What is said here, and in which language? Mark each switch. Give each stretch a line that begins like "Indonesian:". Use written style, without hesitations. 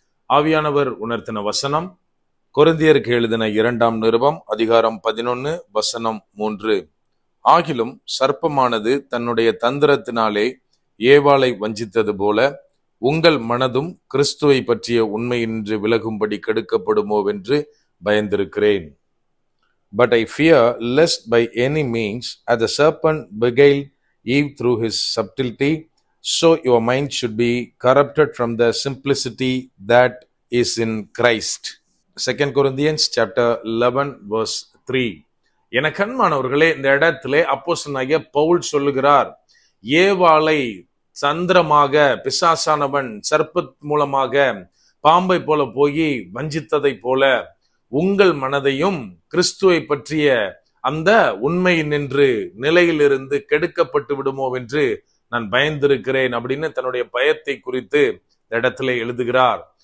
Tamil: ஆவியானவர் உணர்த்தின வசனம் கொரிந்தியருக்கு எழுதின 2ஆம் நிருபம் அதிகாரம் 11 வசனம் 3. ஆகிலும் சர்ப்பமானது தன்னுடைய தந்திரத்தினாலே ஏவாளை வஞ்சித்தது போல உங்கள் மனதும் கிறிஸ்துவை பற்றிய உண்மையின்றி விலகும்படி கெடுக்கப்படுமோவென்று பயந்திருக்கிறேன்.
English: But I fear lest by any means, as the serpent beguiled Eve through his subtlety, so your mind should be corrupted from the simplicity that is in Christ. 2 Corinthians chapter 11 verse 3.
Tamil: என கண்மானவர்களே, இந்த இடத்திலே அப்போஸ்தலனாகிய பவுல் சொல்லுகிறார், ஏவாளை சந்திரமாக பிசாசானவன் சர்ப்ப மூலமாக பாம்பை போல போய் வஞ்சித்ததை போல உங்கள் மனதையும் கிறிஸ்துவை பற்றிய அந்த உண்மை நின்று நிலையிலிருந்து கெடுக்கப்பட்டு விடுமோ என்று நான் பயந்திருக்கிறேன் அப்படின்னு தன்னுடைய பயத்தை குறித்து இடத்துல எழுதுகிறார்.